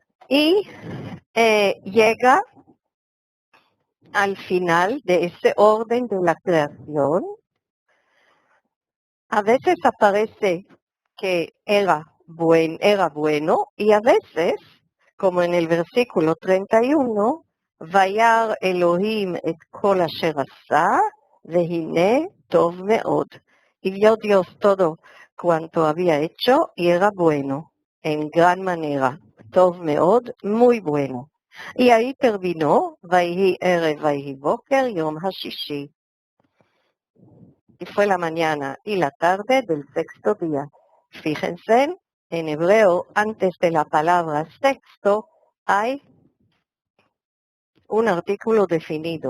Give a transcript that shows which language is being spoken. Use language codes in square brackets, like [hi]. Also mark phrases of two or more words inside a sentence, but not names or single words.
[es] y llega al final de ese orden de la creación. A veces aparece que era bueno y a veces, como en el versículo 31, [he] וירא אלוהים את כל אשר עשה, והנה טוב מאוד. [es] Y vio Dios todo cuanto había hecho y era bueno, en gran manera. [he] טוב מאוד, [es] muy bueno. Y ahí terminó, [he] ויהי ערב, ויהי בוקר, יום השישי. [es] Y fue la mañana y la tarde del sexto día. Fíjense, en hebreo, antes de la palabra sexto, hay un artículo definido.